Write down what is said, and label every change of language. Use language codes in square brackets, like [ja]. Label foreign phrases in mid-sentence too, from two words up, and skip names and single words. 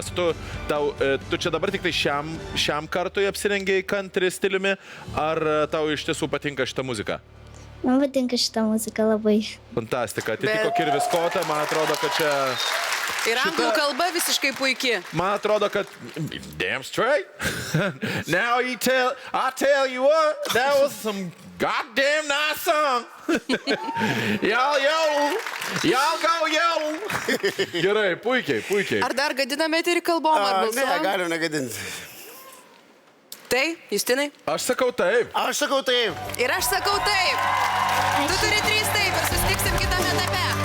[lt] Tu čia dabar tik tai šiam kartui apsirengiai country stiliumi, ar tau iš tiesų patinka šita muzika? Man patinka šitą muziką labai. Fantastika. Atitiko Kirvis Kotą, man atrodo, kad čia... Ir anglų kalba visiškai puikiai. Man atrodo, kad... [en] Damn straight. Now I tell you what, that was some goddamn nice song. Y'all go yo. [lt] Gerai, puikiai. Ar dar gadiname eterį kalbom, ar Ne, balsuojam? galiu negadinti. Tai, Justinai? Aš sakau taip. Aš sakau taip. Ir aš sakau taip. Tu turi 3 taip ir susitiksim kitame etape.